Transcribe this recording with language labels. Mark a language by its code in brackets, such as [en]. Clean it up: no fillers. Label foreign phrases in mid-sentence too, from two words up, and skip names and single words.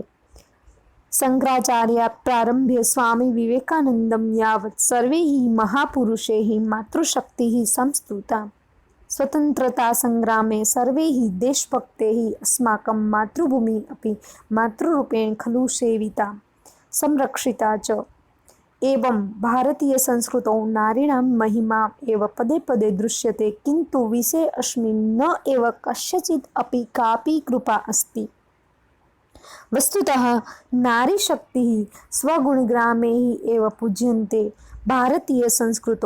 [sa] શંકરાચાર્ય પ્રારંભ્ય સ્વામી વિવેકાનંદમ યાવત સર્વે મહાપુરુષે માતૃશક્તિ સંસ્તુતા. સ્વતંત્રતા સંગ્રામે સર્વે દેશભક્તે અસ્માકં માતૃભૂમિ અપી માતૃરૂપેણ ખલુ સેવિતા સંરક્ષિતા ચ. एवं भारतीय संस्कृतौ नारीणां महिमा एव पदे पदे दृश्यते, किंतु विषये अस्मिन् न एव कस्यचित् अपि कापि कृपा अस्ति. वस्तुतः नारी शक्ति स्वगुणग्रामे एव पूज्यन्ते भारतीय संस्कृतो.